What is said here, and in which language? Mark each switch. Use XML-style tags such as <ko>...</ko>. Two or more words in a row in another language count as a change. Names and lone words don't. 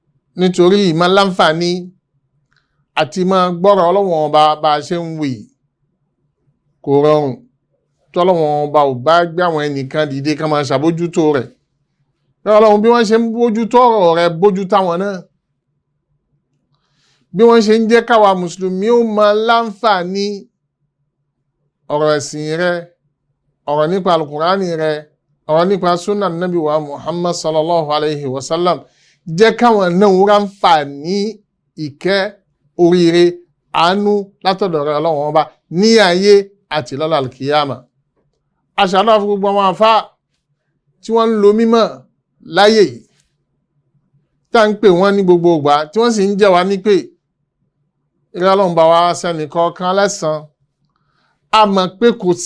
<yo>nítorí ìmọ̀ láǹfààní àti máa gbọ́rọ̀ Ọlọ́run ọba bá ṣe ń wí kò rọrùn tọ́lọ́run ọba ò bá gbé àwọn ẹnìkan dìde ká máa ṣàbójútó rẹ̀ Ọlọ́run bí wọ́n ṣe ń bójútó ọ̀rọ̀ rẹ̀ bójú táwọn náà bí wọ́n ṣe ń jẹ́ káwa mùsùlùmí ó máa láǹfààní ọ̀rọ̀ ẹ̀sìn rẹ̀ ọ̀rọ̀ nípa alukurani rẹ̀ ọ̀rọ̀ nípa sunna nabi wa Muhammad</yo> <ar>صلى الله عليه وسلم</ar> <yo>jẹ́ káwọn náà ráǹfààní ìkẹ́ oríire àánú látọ̀dọ̀ rẹ̀ Ọlọ́run ọba ní ayé àti lọ́la alkiyama aṣàdọ́ fún gbogbo àwọn àfá tí wọ́n ń lo mímọ̀ láyé yìí tá ń pè wọ́n ní gbogbo ìgbà tí wọ́n sì ń jẹ́ wa ní pé ìrẹ́ Ọlọ́run bá wa sẹ́ni kọ̀ọ̀kan lẹ́san a mọ̀ pé kò</yo>